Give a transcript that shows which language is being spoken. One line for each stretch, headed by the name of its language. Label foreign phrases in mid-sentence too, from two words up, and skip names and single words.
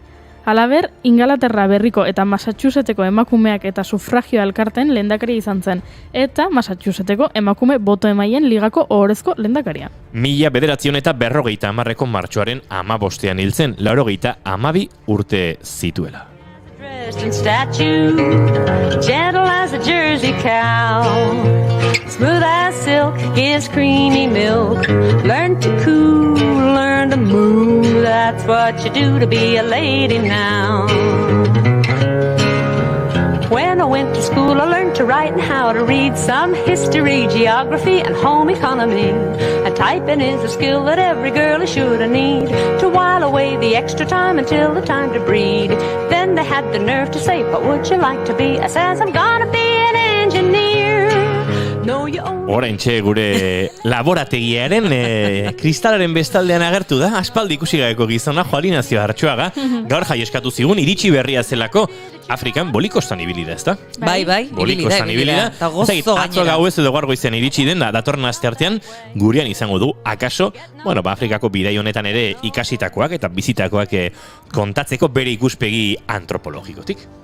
Basque: Halaber, Ingalaterra berriko eta Massachusettseko emakumeak eta sufragio elkarteen lehendakaria izan zen, eta Massachusettseko emakume boto emaien ligako ohorezko lehendakaria. 1950ko martxoaren 15ean hil zen, 82 urte zituela.
English: Dressed in statue, gentle as a Jersey cow, smooth as silk, gives creamy milk. Learn to coo, learn to moo, that's what you do to be a lady now. When I went to school, I learned to write and how to read, some history, geography, and home economy. And typing is a skill that every girl should need to while away the extra time until the time to breed. Then they had the nerve to say, what would you like to be? I says, I'm gonna be an engineer. No, you
Basque: Oraintxe gure laborategiaren kristalaren bestaldean agertu da, aspaldi ikusi gabeko gizona Jualinazio Artxoaga, gaur jaieskatu zigun, iritsi berria zelako, Afrikan bolikostan ibili da, ezta? Bai, Bolikostan ibili da. Eta gozo Atzo gauez edo gaur goizean iritsi den, da datorren asteartean gurean izango du, akaso, Afrikako bidai honetan ere ikasitakoak eta bizitakoak kontatzeko bere ikuspegi antropologikotik.